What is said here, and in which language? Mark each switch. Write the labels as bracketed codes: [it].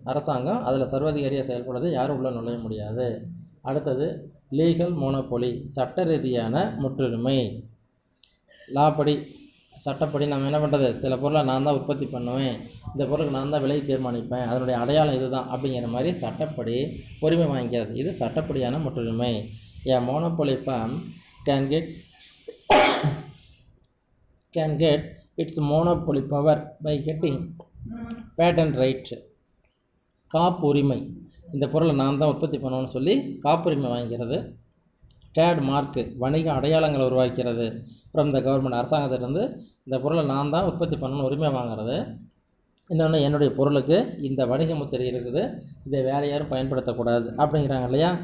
[ta] அரசாங்கம் அதில் சர்வாதிகாரியாக செயல்படுறது, யாரும் உள்ளே நுழைய முடியாது. அடுத்தது லீகல் மோனோபொலி, சட்ட ரீதியான முற்றுரிமை. லாப்படி, சட்டப்படி நம்ம என்ன பண்ணுறது, சில பொருளை நான் தான் உற்பத்தி பண்ணுவேன், இந்த பொருளுக்கு நான் தான் விலை தீர்மானிப்பேன், அதனுடைய அடையாளம் இது தான் அப்படிங்கிற மாதிரி சட்டப்படி உரிமை வாங்கிக்கிறது. இது சட்டப்படியான முற்றுரிமை. [en] A monopoly firm can get its monopoly power by getting patent right. [ta] காப்புரிமை, இந்த பொருளை நான் தான் உற்பத்தி பண்ணணும்னு சொல்லி காப்புரிமை வாங்கிக்கிறது. ட்ரேட் மார்க்கு, வணிக அடையாளங்களை உருவாக்கிறது. அப்புறம் இந்த கவர்மெண்ட் அரசாங்கத்திலிருந்து இந்த பொருளை நான் தான் உற்பத்தி பண்ணணும்னு உரிமை வாங்குறது. இன்னொன்று, என்னுடைய பொருளுக்கு இந்த வணிக முத்திரை இருக்குது, இதை வேறு யாரும் பயன்படுத்தக்கூடாது அப்படிங்கிறாங்க இல்லையா.